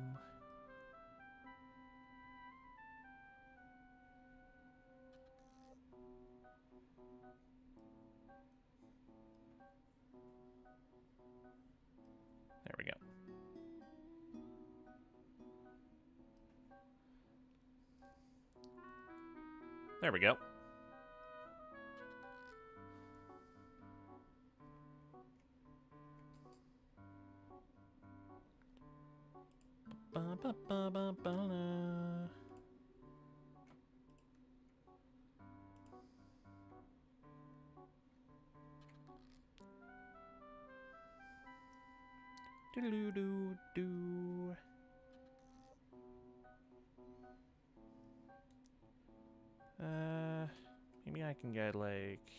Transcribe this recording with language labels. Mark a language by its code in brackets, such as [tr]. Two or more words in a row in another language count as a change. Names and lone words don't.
[en] There we go. There we go. Ba-ba-ba-ba-ba-da. Do-do-do-do. Maybe I can get, like...